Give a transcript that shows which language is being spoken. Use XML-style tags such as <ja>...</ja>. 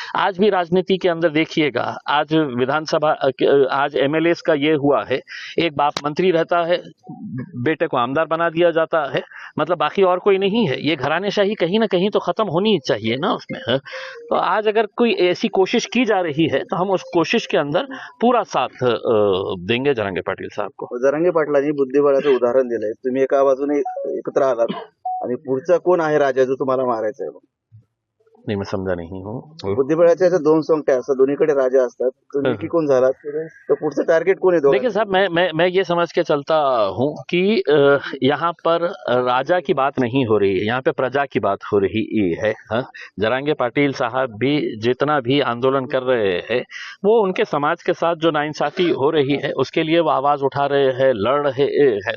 <hi>आज भी राजनीति के अंदर देखिएगा, आज विधानसभा आज एमएलएस का ये हुआ है, एक बाप मंत्री रहता है, बेटे को आमदार बना दिया जाता है, मतलब बाकी और कोई नहीं है. ये घरानेशाही कहीं ना कहीं तो खत्म होनी चाहिए ना उसमें. तो आज अगर कोई ऐसी कोशिश की जा रही है तो हम उस कोशिश के अंदर पूरा साथ देंगे जरांगे पाटील साहब को.</hi> <mr>जरांगे पाटलांनी बुद्धिबळाचं उदाहरण दिलंय. तुम्ही एका बाजूने एकत्र आलात आणि पुढचा कोण आहे राजा जो तुम्हाला मारायचा आहे?</mr> <hi>नहीं, मैं समझा नहीं हूँ.</hi> <mr>बुद्धिबळाच्या अशा दोन सोंगट्या असतात, दोन्हीकडे राजा असतात. तुम्ही की कोण झालात तर पुढचं टार्गेट कोण आहे?</mr> <hi>देखिए साहब, मैं ये समझ के चलता हूँ कि यहाँ पर राजा की बात नहीं हो रही है, यहाँ पे प्रजा की बात हो रही है. जरांगे पाटील साहब भी जितना भी आंदोलन कर रहे हैं वो उनके समाज के साथ जो नाइंसाफी हो रही है उसके लिए वो आवाज उठा रहे हैं, लड़ रहे हैं.</hi>